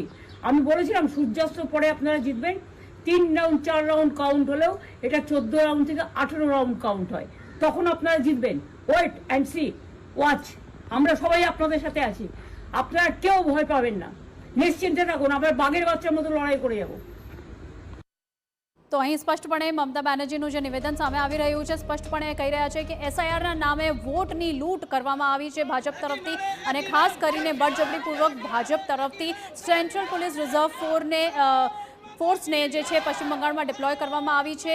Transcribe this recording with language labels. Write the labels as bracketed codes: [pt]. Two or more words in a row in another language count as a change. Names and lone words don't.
[bn] আমি বলেছিলাম সূর্যাস্ত পরে আপনারা জিতবেন। 3 রাউন্ড 4 রাউন্ড কাউন্ট হলেও এটা 14 রাউন্ড থেকে 18 রাউন্ড কাউন্ট হয়, তখন আপনারা জিতবেন। [en] wait and see, watch, [bn] আমরা সবাই আপনাদের সাথে আছি, আপনারা কেউ ভয় পাবেন না, নিশ্চিন্তে থাকুন, আমরা বাঘের বাচ্চার মতো লড়াই করে যাব। [gu] તો અહીં સ્પષ્ટપણે મમતા બેનર્જીનું જે નિવેદન સામે આવી રહ્યું છે, સ્પષ્ટપણે કહી રહ્યા છે કે એસઆઈઆરના નામે વોટની લૂંટ કરવામાં આવી છે ભાજપ તરફથી, અને ખાસ કરીને બળજબરીપૂર્વક ભાજપ તરફથી [en] Central Police Reserve [gu] ફોર્સને જે છે પશ્ચિમ બંગાળમાં ડિપ્લોય કરવામાં આવી છે।